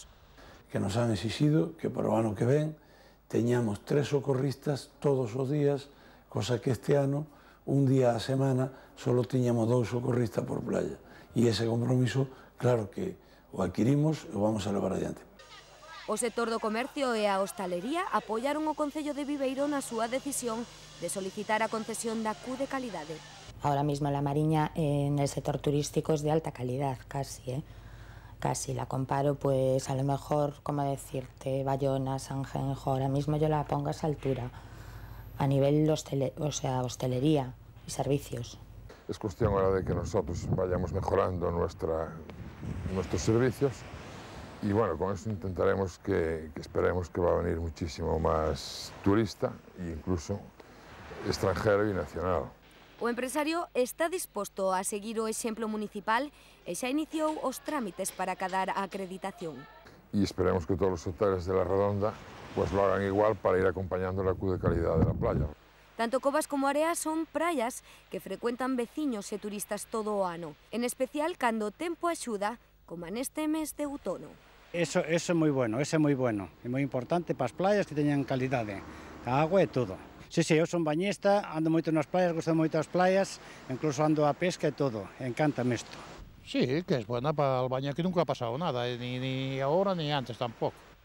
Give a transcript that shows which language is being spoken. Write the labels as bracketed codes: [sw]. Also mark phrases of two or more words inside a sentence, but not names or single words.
[gl] Que nos han exixido que para o ano que ven teñamos 3 socorristas todos os días, cosa que este ano, un día á semana, solo tiñamos 2 socorristas por playa. E ese compromiso, claro que o adquirimos e o vamos a levar adiante. O sector do comercio e a hostalería apoiaron o Concello de Viveiro na súa decisión de solicitar a concesión da Q de calidade. [es] Ahora mismo la Mariña en el sector turístico es de alta calidad, casi, casi. La comparo, pues a lo mejor, como decirte, Bayona, Sanjenjo, ahora mismo yo la pongo a esa altura, a nivel hostelería y servicios. Es cuestión ahora de que nosotros vayamos mejorando nuestros servicios. Y bueno, con eso intentaremos que esperemos que va a venir muchísimo más turista e incluso extranjero y nacional. [gl] O empresario está disposto a seguir o exemplo municipal e xa iniciou os trámites para acadar a acreditación. [es] Y esperemos que todos los hoteles de la Redonda pues lo hagan igual para ir acompañando la Q de calidad de la playa. [gl] Tanto Covas como Area son praias que frecuentan veciños e turistas todo o ano, en especial cando o tempo axuda, como neste mes de outono. Eso é moi bueno, é moi importante para as playas que teñan calidade, a agua e todo. Sí, eu son bañista, ando moito nas playas, gosto moito das playas, incluso ando a pesca e todo, encántame isto. [es] Sí, que es buena para el baño, que nunca ha pasado nada, ni ahora ni antes tampoco.